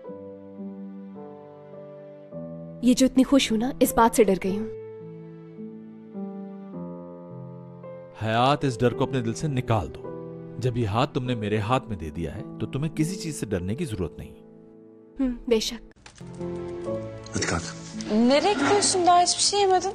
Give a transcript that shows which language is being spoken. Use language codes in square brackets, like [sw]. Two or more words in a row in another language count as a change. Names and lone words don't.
[hi] ये जो इतनी खुश हूं ना, इस बात से डर गई हूं। हयात, इस डर को अपने दिल से निकाल दो। जब ये हाथ तुमने मेरे हाथ में दे दिया है तो तुम्हें किसी चीज से डरने की जरूरत नहीं। Beşak. [tr] Hadi kalk. Nereye gidiyorsun? Daha hiçbir şey yemedin.